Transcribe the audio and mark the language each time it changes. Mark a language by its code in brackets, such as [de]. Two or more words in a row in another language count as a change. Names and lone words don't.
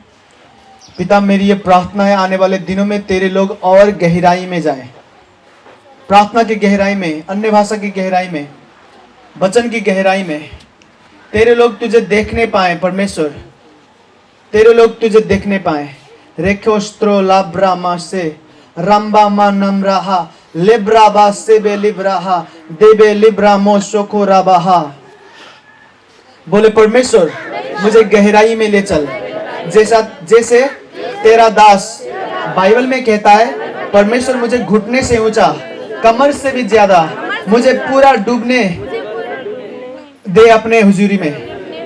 [hi] पिता मेरी ये प्रार्थना है आने वाले दिनों में तेरे लोग और गहराई में जाएं, प्रार्थना की गहराई में, अन्य भाषा की गहराई में, वचन की गहराई में तेरे लोग तुझे देखने पाए परमेश्वर, तेरे लोग तुझे देखने पाए। रेखोस्त्रो लाब्रामा से रंबामा नमराहा लेब्राबा से बे लिब्राहा देबे लिब्रामो शोको राबाहा। बोले परमेश्वर मुझे गहराई में ले चल, जैसे तेरा दास बाइबल में कहता है परमेश्वर मुझे घुटने से ऊंचा, कमर से भी ज्यादा मुझे पूरा डूबने दे अपने हुजूरी में।